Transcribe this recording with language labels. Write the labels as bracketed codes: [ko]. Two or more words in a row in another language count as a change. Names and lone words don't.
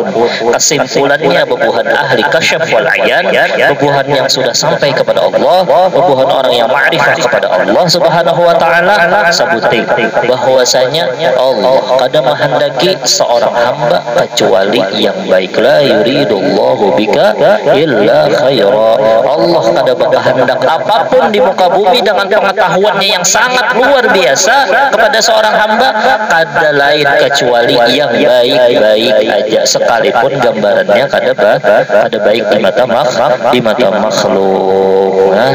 [bjn] Kesimpulannya bebuhan ahli kasyaf wal ayan, bebuhan yang sudah sampai kepada Allah, bebuhan orang yang ma'rifah kepada Allah [ar] سبحانه وتعالى, [bjn] sebuting bahwasanya Allah kada menghendaki seorang hamba kecuali yang baik. [ar] لا يريد الله بك إلا خيرا. [bjn] Allah kada berkehendak apapun di muka bumi dengan pengetahuannya yang sangat luar biasa kepada seorang hamba, kada lain kecuali yang baik-baik aja, sekalipun gambarannya kada baik di mata makhluk.